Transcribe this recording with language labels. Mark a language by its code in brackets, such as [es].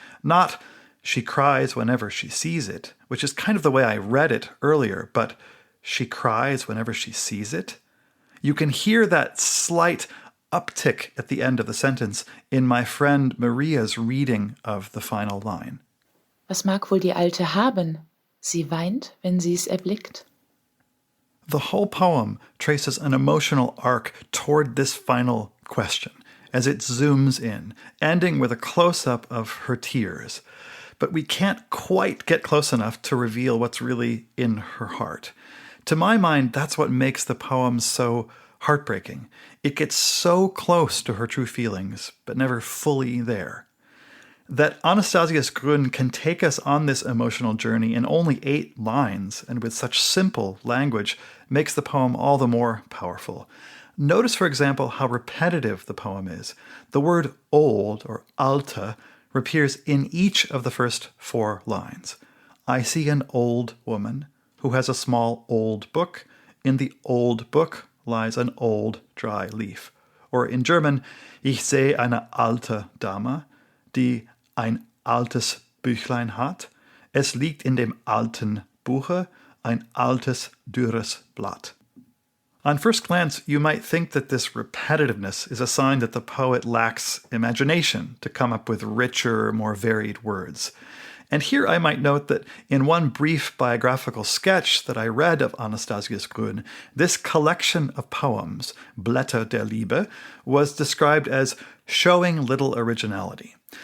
[en] Not, she cries whenever she sees it, which is kind of the way I read it earlier, but she cries whenever she sees it. You can hear that slight uptick at the end of the sentence in my friend Maria's reading of the final line. [de] Was mag wohl die Alte haben? Sie weint, wenn sie's erblickt. [en] The whole poem traces an emotional arc toward this final question as it zooms in, ending with a close-up of her tears. But we can't quite get close enough to reveal what's really in her heart. To my mind, that's what makes the poem so heartbreaking. It gets so close to her true feelings, but never fully there. That Anastasius Grün can take us on this emotional journey in only 8 lines and with such simple language makes the poem all the more powerful. Notice, for example, how repetitive the poem is. The word old, or alte, appears in each of the first 4 lines. I see an old woman who has a small old book. In the old book lies an old dry leaf. Or in German, [de] ich sehe eine alte Dame, die ein altes Büchlein hat. Es liegt in dem alten Buche, ein altes dürres Blatt. [en] On first glance, you might think that this repetitiveness is a sign that the poet lacks imagination to come up with richer, more varied words. And here I might note that in one brief biographical sketch that I read of Anastasius Grün, this collection of poems, Blätter der Liebe, was described as showing little originality.